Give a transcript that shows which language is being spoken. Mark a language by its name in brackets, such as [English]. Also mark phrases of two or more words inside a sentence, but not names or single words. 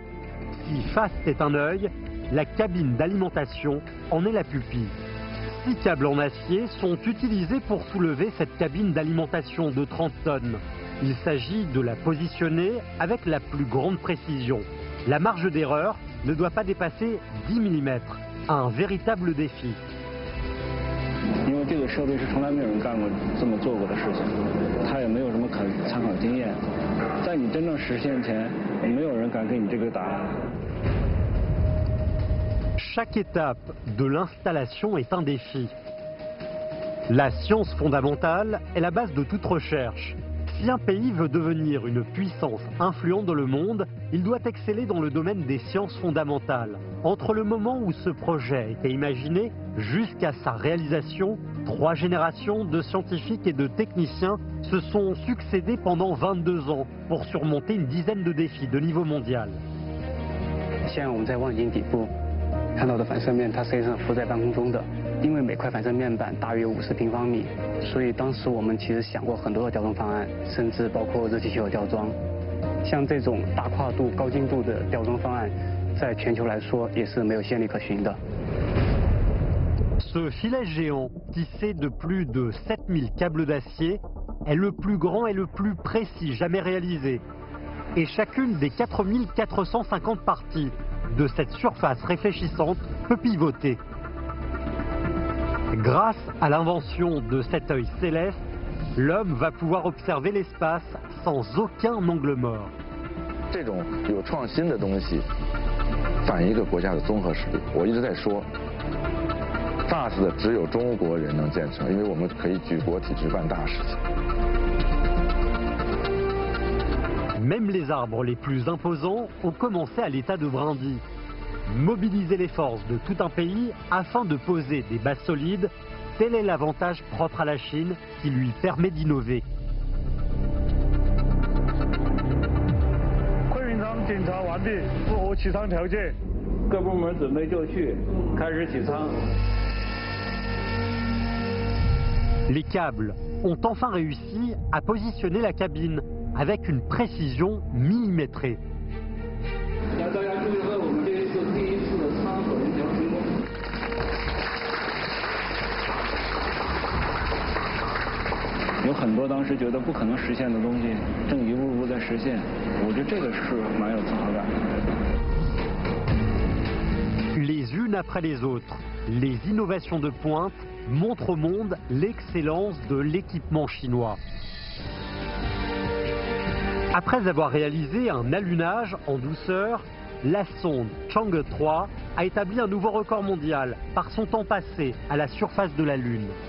[French] Si FAST est un œil, la cabine d'alimentation en est la pupille. 6 câbles en acier sont utilisés pour soulever cette cabine d'alimentation de 30 tonnes. Il s'agit de la positionner avec la plus grande précision. La marge d'erreur ne doit pas dépasser 10 mm. Un véritable défi. [Chinese] 因为这个设备是从来没有人干过这么做过的事情，它也没有什么可参考经验，在你真正实现前，没有人敢给你这个答案。 [French] Chaque étape de l'installation est un défi. La science fondamentale est la base de toute recherche. Si un pays veut devenir une puissance influente dans le monde, il doit exceller dans le domaine des sciences fondamentales. Entre le moment où ce projet a été imaginé jusqu'à sa réalisation, 3 générations de scientifiques et de techniciens se sont succédés pendant 22 ans pour surmonter une dizaine de défis de niveau mondial. [Chinese] 现在我们在望远镜底部 看到的反射面，它实际上浮在半空中的。因为每块反射面板大约50平方米，所以当时我们其实想过很多的吊装方案，甚至包括热气球吊装。像这种大跨度、高精度的吊装方案，在全球来说也是没有先例可循的。 [French] Ce filet géant, tissé de plus de 7000 câbles d'acier, est le plus grand et le plus précis jamais réalisé. Et chacune des 4450 parties de cette surface réfléchissante peut pivoter. Grâce à l'invention de cet œil céleste, l'homme va pouvoir observer l'espace sans aucun angle mort. [Chinese] 这种有创新的东西，反映一个国家的综合实力。我一直在说 ，FAST 只有中国人能建成，因为我们可以举国体制办大事情。 [French] Même les arbres les plus imposants ont commencé à l'état de brindilles. Mobiliser les forces de tout un pays afin de poser des bases solides, tel est l'avantage propre à la Chine qui lui permet d'innover. [Chinese] 昆云舱检查完毕，符合起舱条件，各部门准备就绪，开始起舱。 [French] Les câbles ont enfin réussi à positionner la cabine avec une précision millimétrée. [Chinese] 有很多当时觉得不可能实现的东西，正一步步在实现。我觉得这个是蛮有自豪感的。 [French] Les unes après les autres, les innovations de pointe montrent au monde l'excellence de l'équipement chinois. Après avoir réalisé un allunage en douceur, la sonde Chang'e 3 a établi un nouveau record mondial par son temps passé à la surface de la Lune.